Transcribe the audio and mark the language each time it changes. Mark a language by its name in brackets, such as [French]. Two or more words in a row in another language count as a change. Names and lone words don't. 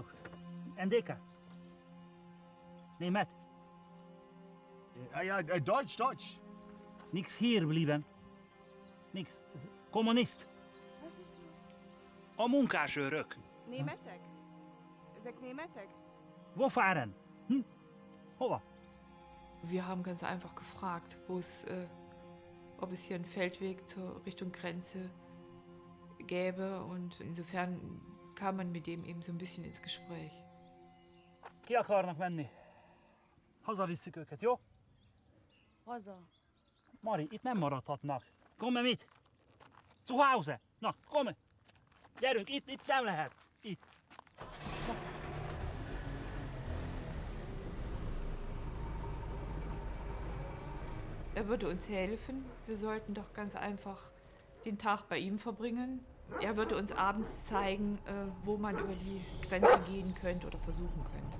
[Hungarian] NDK? Nemeth? [German] Ja, Deutsch. Nix hier blieben. Nix. Kommunist. [Hungarian] A munkásőrök. Németek? Ezek németek? [German] Wo fahren? Hova? Wir haben ganz einfach gefragt, ob es hier einen Feldweg zur Richtung Grenze gäbe. Und insofern kam man mit dem eben so ein bisschen ins Gespräch. [Hungarian] Ki akarnak menni? Hazavisszük őket, jó? Haza. Mari, itt nem maradhatnak. [German] Komme mit? Zu Hause. Na, komme. [Hungarian] Gyerünk, itt nem lehet. Itt. [German] Er würde uns helfen. Wir sollten doch ganz einfach den Tag bei ihm verbringen. Er würde uns abends zeigen, wo man über die Grenze gehen könnte oder versuchen könnte.